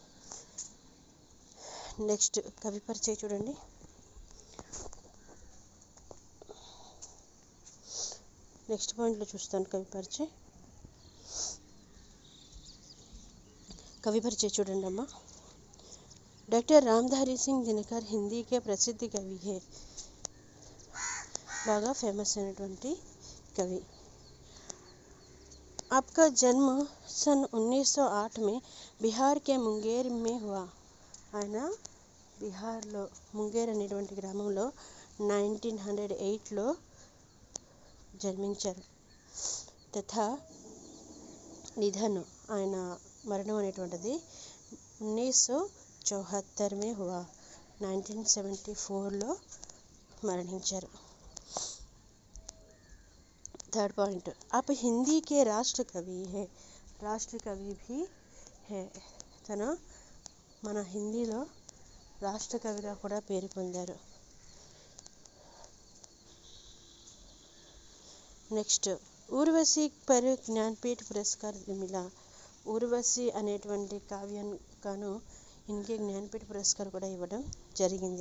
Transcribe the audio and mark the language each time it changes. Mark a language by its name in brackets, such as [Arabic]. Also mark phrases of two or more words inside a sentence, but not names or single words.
[Telugu] నెక్స్ట్ కవి పరిచయం చూడండి. నెక్స్ట్ పాయింట్లో చూస్తాను [Hindi] कवि परिचय [Telugu] చూడండి అమ్మా. [Hindi] डॉक्टर रामधारी सिंह दिनकर हिंदी के प्रसिद्ध कवि है. [Telugu] బాగా ఫేమస్ అయినటువంటి कवि. [Hindi] आपका जन्म सन 1908 में बिहार के मुंगेर में हुआ. [Telugu] ఆయన బీహార్లో ముంగేర్ అనేటువంటి గ్రామంలో 1908లో జన్మించారు. [Hindi] तथा निधन, [Telugu] ఆయన మరణం అనేటువంటిది 1974 [Hindi] में हुआ, [Telugu] 1974లో మరణించారు. [English] third point, [Hindi] आप हिंदी के राष्ट्र कवि है. राष्ट्र कवि भी है. [Telugu] తను మన హిందీలో రాష్ట్ర కవిగా కూడా పేరు పొందారు. [Hindi] नेक्स्ट उर्वशी पर ज्ञानपीठ पुरस्कार मिला. [Telugu] ఊర్వశి అనేటువంటి కావ్యం గాను [Hindi] इनके ज्ञानपीठ पुरस्कार [Telugu] కూడా ఇవ్వడం జరిగింది.